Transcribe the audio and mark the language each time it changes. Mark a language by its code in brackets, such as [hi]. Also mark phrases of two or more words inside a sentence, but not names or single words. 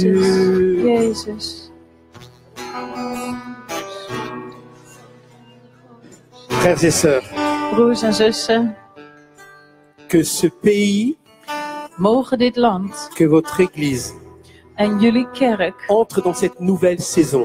[fr] Jésus. [nl] Jezus. [fr] Frères et sœurs, [nl] Broers en zussen, [fr] que ce pays, [nl] mogen dit land [fr] que votre Église [nl] en jullie kerk [fr] entre dans cette nouvelle saison.